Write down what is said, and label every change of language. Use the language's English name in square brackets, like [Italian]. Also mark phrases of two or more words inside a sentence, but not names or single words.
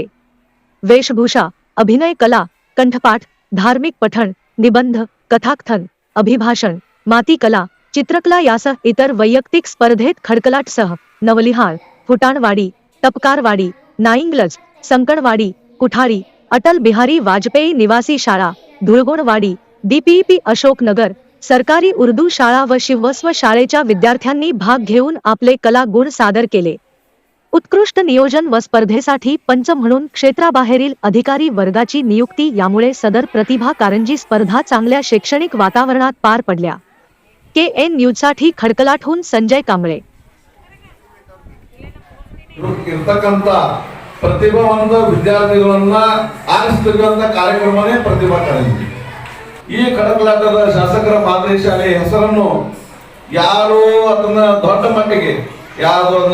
[Marathi] वेशभूषा, अभिनय कला, कंठपाठ, धार्मिक पठण, निबंध, कथाकथन, अभिभाषण, माती कला, चित्रकला यासह इतर वैयक्तिक स्पर्धेत खडकलाटसह नवलिहाळ, फुटाणवाडी, टपकारवाडी, नाईंगलज, संकणवाडी, कुठारी, अटल बिहारी वाजपेयी निवासी शाळा, धुळगोणवाडी, DPP अशोकनगर, सरकारी उर्दू शाळा व शिवस्व शाळेच्या विद्यार्थ्यांनी भाग घेऊन आपले कला गुण सादर केले। उत्कृष्ट नियोजन व स्पर्धेसाठी पंच म्हणून क्षेत्राबाहेरील अधिकारी वर्गाची नियुक्ती, यामुळे सदर प्रतिभा कारंजी स्पर्धा चांगल्या शैक्षणिक वातावरणात पार पडल्या। KN न्यूजसाठी खडकलाटहून संजय कांबळे। [Kannada] ಇರ್ತಕ್ಕಂತ ಪ್ರತಿಭಾವಂತ ವಿದ್ಯಾರ್ಥಿಗಳನ್ನ ಆರಿಸ್ತಕ್ಕಂತ ಕಾರ್ಯಕ್ರಮನೇ ಪ್ರತಿಭಾ ಕಾರಂಜಿ। ಈ ಕಡಕಲಾಟದ ಶಾಸಕರ ಮಾದರಿ ಶಾಲೆ ಹೆಸರನ್ನು ಯಾರು ಅದನ್ನ ದೊಡ್ಡ ಮಟ್ಟಿಗೆ ಯಾವ್ದೋ ಒಂದು